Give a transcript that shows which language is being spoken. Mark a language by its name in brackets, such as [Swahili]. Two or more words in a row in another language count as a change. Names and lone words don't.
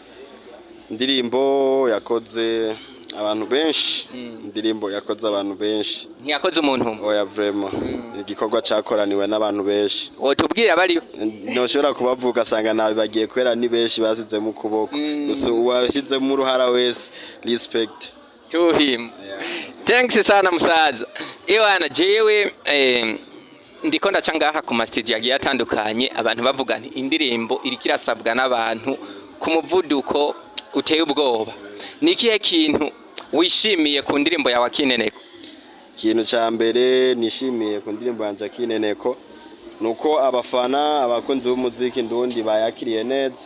[Rundi] indirimbo yakoze abantu benshi. Indirimbo yakoze abantu benshi, ntiyakoze umuntu umwe. Oya vraiment igikorwa cyakoraniwe n'abantu benshi. Wotubwira bari ntoshobora kubavuga asanga nabi bagiye kwera ni benshi basize mu kuboko, gusa uwashize mu ruhara wese respect [English] to him. Thanks sana musaza. [Rundi] Ewana jewe ndiko ndaca ngaha ku stage yagiye atandukanye, abantu bavuga nti indirimbo iriko irasabwa n'abantu ku muvuduko uteye ubwoba. Nikihe kintu wishimiye ku ndirimbo yawe akineneko? Ikintu ca mbere nishimiye ku ndirimbo yanje akineneko nuko abafana abakunzi b'umuziki ndundi bayakiriye neza.